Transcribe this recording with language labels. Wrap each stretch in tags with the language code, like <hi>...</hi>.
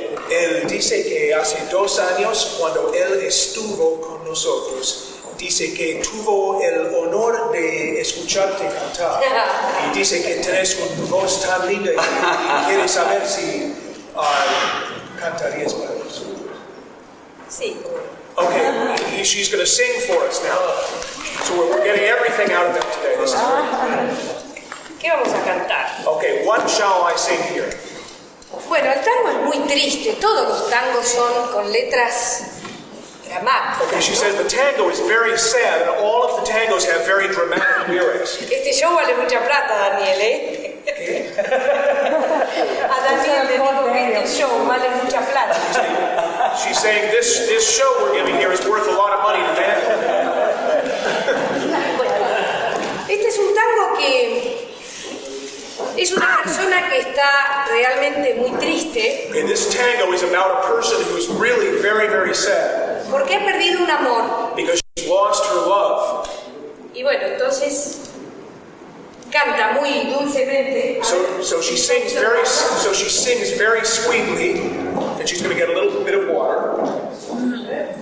<es>Él dice que hace 2 años, cuando él estuvo con nosotros, dice que tuvo el honor de escucharte cantar. Y dice que tenés una voz tan linda y quiere saber si cantarías para nosotros. Sí.</es> <en>Okay, she's going to sing for us now. So we're getting everything out of them today. This is great.</en> <es>¿Qué vamos a cantar?</es> <en>Okay, what shall I sing here?</en> <es>Bueno, el tango es muy triste. Todos los tangos son con letras dramáticas.</es> <en>Okay, she says the tango is very sad, and all of the tangos have very dramatic lyrics.</en> <es>Este show vale mucha plata, Daniel, ¿eh? A Daniel le digo que este show vale mucha plata.</es> <en>She's saying this show we're giving here is worth a lot of money to Daniel.</en> <es>Este es un tango que es una persona que está realmente muy triste.</es> <en>Okay, this tango is about a person who's really very, very sad.</en> <es>Porque ha perdido un amor.</es> <en>Because she's lost her love.</en> <es>Y bueno, entonces canta muy dulcemente.</es> <en>So she sings very sweetly, and she's going to get a little bit of water.</en>